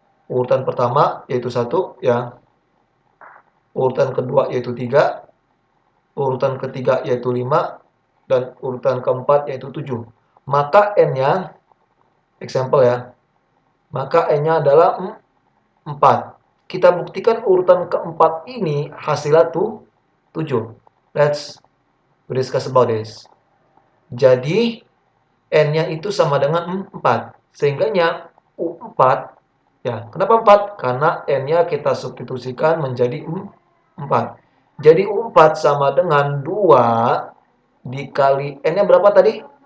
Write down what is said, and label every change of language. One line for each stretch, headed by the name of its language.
Indonesian: Urutan pertama yaitu 1, ya. Urutan kedua yaitu 3, urutan ketiga yaitu 5, dan urutan keempat yaitu 7. Maka N-nya, example ya, maka N-nya adalah 4. Kita buktikan urutan keempat ini hasilnya tuh 7.
English: Let's discuss about this.
Indonesian: Jadi, N-nya itu sama dengan 4. Sehingganya U4, ya, kenapa 4? Karena N-nya kita substitusikan menjadi 4. Jadi U4 sama dengan 2 dikali N-nya berapa tadi?